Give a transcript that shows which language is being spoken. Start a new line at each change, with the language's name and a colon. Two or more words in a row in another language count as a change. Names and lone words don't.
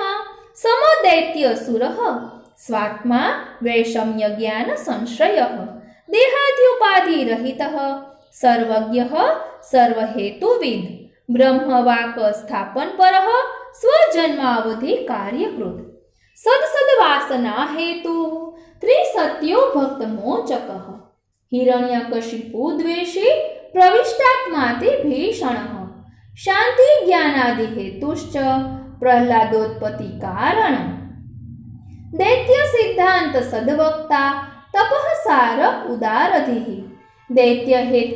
Sanskrit: સમદૈત્યસુર સ્વાત્મા વૈષમ્ય જ્ઞાન સંશ્રય દેહાદ્યુપાધિરહિત સર્વજ્ઞ સર્વહેતુવિદ બ્રહ્મવાક સ્થાપન પર સ્વજન્માવધિ કાર્યકૃત સદસદવાસના હેતુ ત્રિસત્યો ભક્ત મોચક हिरण्यकशिपु द्वेषी प्रविष्टात्माति भीषणः शांति ज्ञानादि हेतुश्च प्रह्लादोत्पत्ति कारणम् दैत्य सिद्धांत सद्वक्ता तपः सार उदारधिः दैत्य हेतु